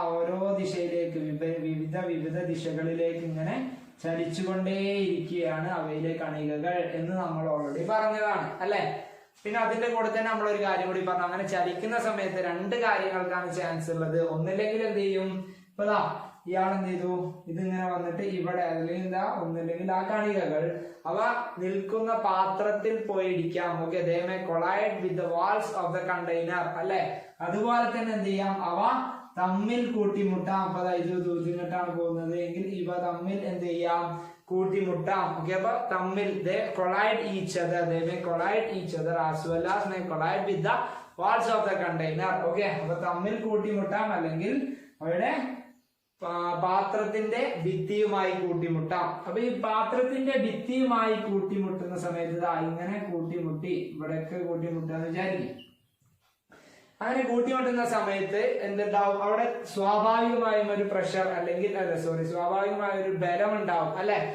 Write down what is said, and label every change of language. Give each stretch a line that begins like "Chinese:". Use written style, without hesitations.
Malayalam: ഓരോ ദിശയിലേക്ക് വിവിധ ദിശകളിലേക്ക് ഇങ്ങനെ ചലിച്ചുകൊണ്ടേയിരിക്കുകയാണ് അവയിലെ കണികകൾ എന്ന് നമ്മൾ ഓൾറെഡി പറഞ്ഞതാണ് അല്ലെ. പിന്നെ അതിന്റെ കൂടെ തന്നെ നമ്മളൊരു കാര്യം കൂടി പറഞ്ഞു, അങ്ങനെ ചലിക്കുന്ന സമയത്ത് രണ്ട് കാര്യങ്ങൾക്കാണ് ചാൻസ് ഉള്ളത്. ഒന്നില്ലെങ്കിൽ എന്ത് ചെയ്യും? ഇപ്പതാ ഇയാൾ എന്ത് ചെയ്തു, ഇതിങ്ങനെ വന്നിട്ട് ഇവിടെ അല്ലെങ്കിൽ എന്താ ഒന്നില്ലെങ്കിൽ ആ കണികകൾ അവ നിൽക്കുന്ന പാത്രത്തിൽ പോയി ഇടിക്കാം.
English: Okay, they may collide with the walls of the container അല്ലെ.
Malayalam: അതുപോലെ തന്നെ എന്ത് ചെയ്യാം, അവ തമ്മിൽ കൂട്ടിമുട്ടാം. അപ്പൊ ഇത് ഇങ്ങോട്ടാണ് പോകുന്നത് എങ്കിൽ ഇവ തമ്മിൽ എന്ത് ചെയ്യാം, കൂട്ടിമുട്ടാം.
English: okay,
Malayalam: അപ്പൊ തമ്മിൽ
English: they collide each other, they may collide each other as well as may collide with the walls of the container.
Malayalam: Okay, അപ്പൊ തമ്മിൽ കൂട്ടിമുട്ടാം അല്ലെങ്കിൽ അവിടെ പാത്രത്തിന്റെ ഭിത്തിയുമായി കൂട്ടിമുട്ടാം. അപ്പൊ ഈ പാത്രത്തിന്റെ ഭിത്തിയുമായി കൂട്ടിമുട്ടുന്ന സമയത്ത് ഇങ്ങനെ കൂട്ടിമുട്ടി ഇവിടെയൊക്കെ കൂട്ടിമുട്ടാന്ന് വിചാരിക്കും. അങ്ങനെ കൂട്ടിമുട്ടുന്ന സമയത്ത് എന്തുണ്ടാവും, അവിടെ സ്വാഭാവികമായും ഒരു പ്രഷർ അല്ലെങ്കിൽ സ്വാഭാവികമായ ഒരു ബലം ഉണ്ടാവും അല്ലെ.